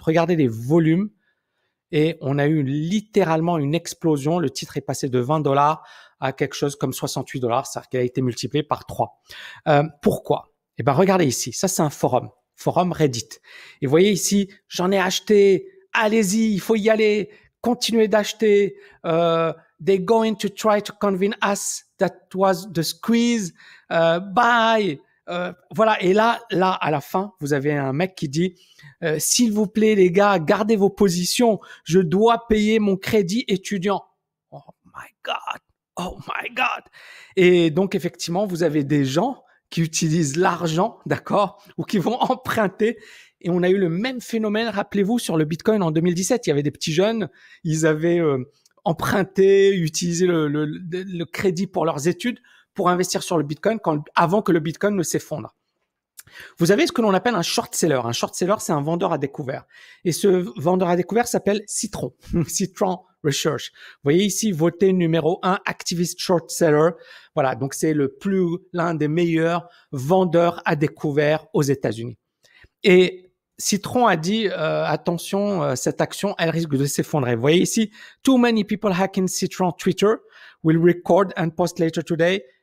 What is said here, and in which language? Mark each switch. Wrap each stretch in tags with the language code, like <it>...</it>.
<fr>Regardez les volumes et on a eu littéralement une explosion. Le titre est passé de $20 à quelque chose comme $68, c'est-à-dire qu'il a été multiplié par 3. Pourquoi? Eh ben, regardez ici, ça c'est un forum Reddit. Et vous voyez ici, j'en ai acheté, allez-y, il faut y aller, continuez d'acheter.</fr> <en>They're going to try to convince us that was the squeeze. Buy.</en> <fr>Voilà. Et là, à la fin, vous avez un mec qui dit, s'il vous plaît, les gars, gardez vos positions. Je dois payer mon crédit étudiant.</fr> <en>Oh my God. Oh my God.</en> <fr>Et donc, effectivement, vous avez des gens qui utilisent l'argent, d'accord, ou qui vont emprunter. Et on a eu le même phénomène, rappelez-vous, sur le Bitcoin en 2017. Il y avait des petits jeunes, ils avaient emprunté, utilisé le crédit pour leurs études pour investir sur le Bitcoin avant que le Bitcoin ne s'effondre. Vous avez ce que l'on appelle un short seller. Un short seller, c'est un vendeur à découvert. Et ce vendeur à découvert s'appelle Citron. Citron Research. Vous voyez ici, voté numéro 1,</fr> <en>activist short seller.</en> <fr>Voilà, donc c'est l'un des meilleurs vendeurs à découvert aux États-Unis. Et Citron a dit, attention, cette action, elle risque de s'effondrer. Vous voyez ici,</fr> <en>too many people hacking Citron Twitter will record and post later today.</en>